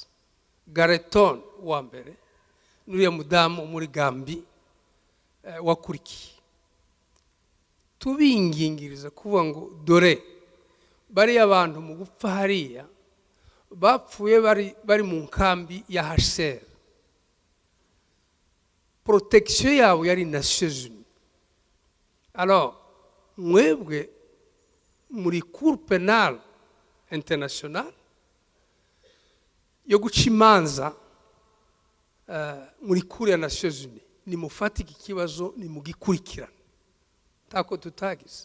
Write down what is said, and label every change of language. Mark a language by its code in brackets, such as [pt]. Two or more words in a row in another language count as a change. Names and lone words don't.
[rn] Gareton wa mbere n'uriya mudamu muri Gambi wakurikiye, tubingingiriza kuvuga ngo dore bari abantu mu gupfa hariya bapfuye bari mu nkambi ya HCR. Protection yabo yari Nations Unies. Alors mwebwe muri Cour pénale internationale yo guca imanza muri Cour ya Nations Unies, ni mufatike ikibazo ni mugikurikirana tako tutagize.